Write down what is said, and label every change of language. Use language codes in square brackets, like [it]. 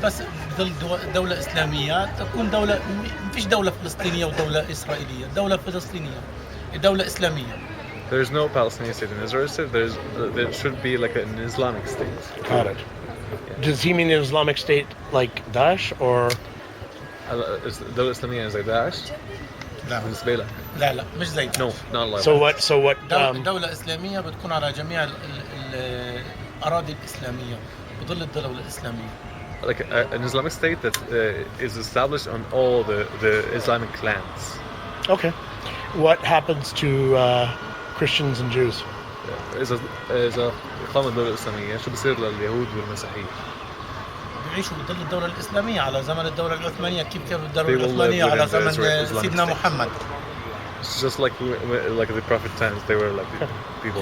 [ar] بس بظل دولة إسلامية تكون دولة ما فيش دولة فلسطينية ودولة إسرائيلية. دولة فلسطينية. دولة إسلامية. [en] There's no Palestinian state in Israel. There should be like an Islamic state. Got it. Does he mean an Islamic state like Daesh or? [ar] دولة إسلامية زي داعش؟ لا بالنسبة لك؟ لا مش زي [en] No, not like that. So what? [ar] دولة إسلامية بتكون على جميع الأراضي الإسلامية بظل الدولة الإسلامية. [en] Like an Islamic state that is established on all the Islamic lands. Okay. What happens to Christians and Jews? [ar] إذا قامت الدولة الإسلامية شو بصير لليهود والمسيحيين؟ بيعيشوا بظل الدولة الإسلامية على زمن الدولة العثمانية كيف كانت الدولة العثمانية على زمن سيدنا محمد. [en] It's just like the prophet times they were like people.